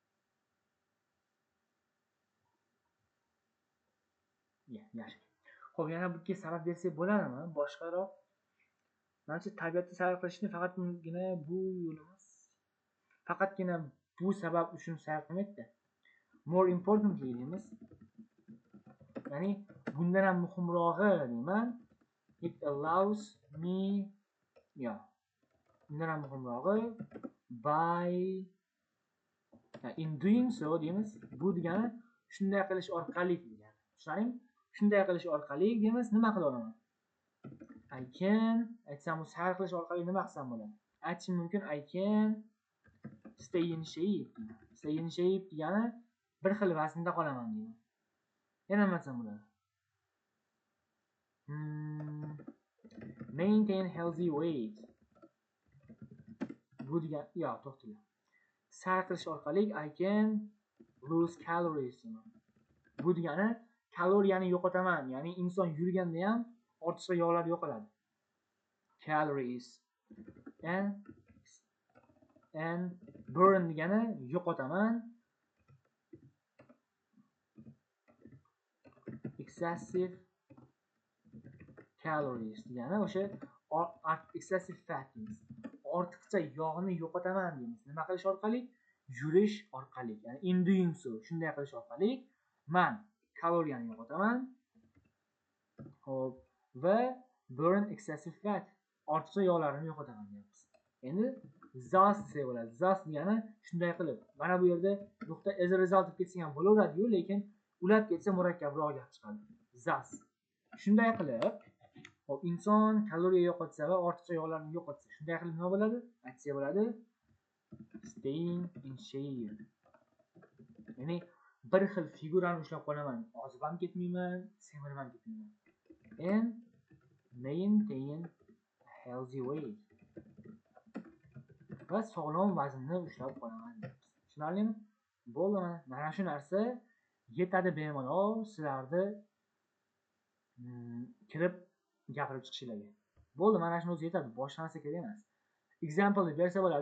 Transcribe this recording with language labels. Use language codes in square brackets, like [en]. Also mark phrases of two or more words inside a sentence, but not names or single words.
[uz] Yashil. Xo'p, yana bunga sabab bersak bo'ladimi? Boshqaroq. Menimcha tabiatni sayr qilishni faqatgina bu yo'limiz. Faqatgina bu sabab uchun sayr qilmaydi. [en] More importantly deymiz. [uz] Ya'ni bundan ham muhimrog'i deyman. [en] It allows me [uz] bundan ham muhimrog'i [en] by in doing so deymiz. [uz] Bu degani shunday qilish orqali degani. Tushunarlimi? Shunday qilish orqali deymiz, nima qila olaman? [en] I can [uz] aytsam, bu sayr qilish orqali nima qilsam bo'ladi? Aytishim mumkin [en] I can stay in shape. Stay in shape [uz] degani bir xil vaznda qolaman deyman. Yana nima desam bo'ladi? [en] Maintain healthy weight. [uz] Bu degan, to'xtang. Sayr qilish orqali [en] I can lose calories. [uz] Bu degani kaloriyani yo'qotaman. Ya'ni inson yurganda ham ortiqcha yog'lar yo'qoladi. [en] Calories. And burn [uz] degani yo'qotaman. [en] Excessive calories [uz] degani o'sha [en] excessive fat deymiz. [uz] Ortiqcha yog'ni yo'qotaman deymiz. Nima qilish orqali? Yurish orqali. Ya'ni [en] in doing so, [uz] shunday qilish orqali men kaloriyani yo'qotaman. Xo'p, va [en] burn excessive fat, [uz] ortiqcha yog'larni yo'qotaman deymiz. Endi thus desa bo'ladi. Thus degani shunday qilib. Mana bu yerda nuqta [en] as a result [uz] deb ketsa ham bo'laveradi-yu, lekin ulab ketsa murakkabroq gap chiqadi. [en] Thus. [uz] Shunday qilib, inson kaloriya yo'qotsa va ortiqcha yog'larni yo'qotsa, shunday qilib nima bo'ladi? Aytsa bo'ladi. [en] Staying in shape. [uz] Ya'ni bir xil figurani ushlab qolaman. Ozib ham ketmayman, semirib ham ketmayman. [en] And maintain healthy weight. [uz] Va sog'lom vaznni ushlab qolaman. Tushunarlimi? Bo'ldimi? Mana shu narsa yetadi bemalol sizlarni kirib gapirib chiqishlarga. Bo'ldi, mana shuni o'zi yetadi. Boshqa narsa kerak emas. Example deb bersa bo'ladi.